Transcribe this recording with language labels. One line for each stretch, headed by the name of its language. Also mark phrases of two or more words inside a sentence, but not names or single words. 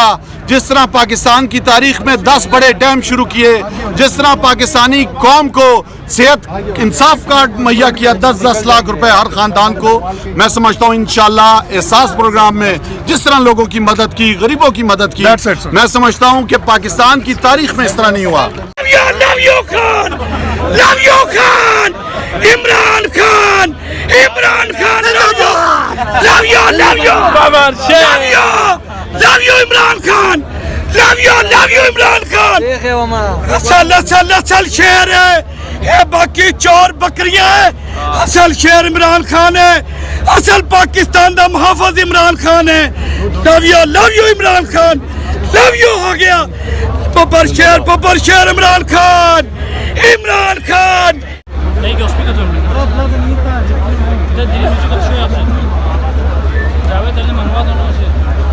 Hindi: जिस तरह पाकिस्तान की तारीख में 10 बड़े डैम शुरू किए, जिस तरह पाकिस्तानी कौम को सेहत इंसाफ कार्ड मुहैया किया 10-10 लाख रुपए हर खानदान को, मैं समझता हूँ इंशाल्लाह एहसास प्रोग्राम में जिस तरह लोगों की मदद की, गरीबों की मदद की, मैं समझता हूँ कि पाकिस्तान की तारीख में इस तरह नहीं हुआ।
English: Love you Khan, love you Khan, Imran Khan, Imran Khan, love you, love you, love you, love you, love you Imran Khan, love you, love you Imran Khan.
Hindi: असल शेर है, ये बाकी चोर बकरियां है। असल शेर इमरान खान है, असल पाकिस्तान का मुहाफिज इमरान खान है।
English: love you Imran Khan, love you
Hindi: हो गया। पपर शेर इमरान खान, İmran Khan.
Turkish: Peki o speaker diyorum. Bir de dilimizi konuşuyor yapsın. Davet edelim, anlamadım o şey.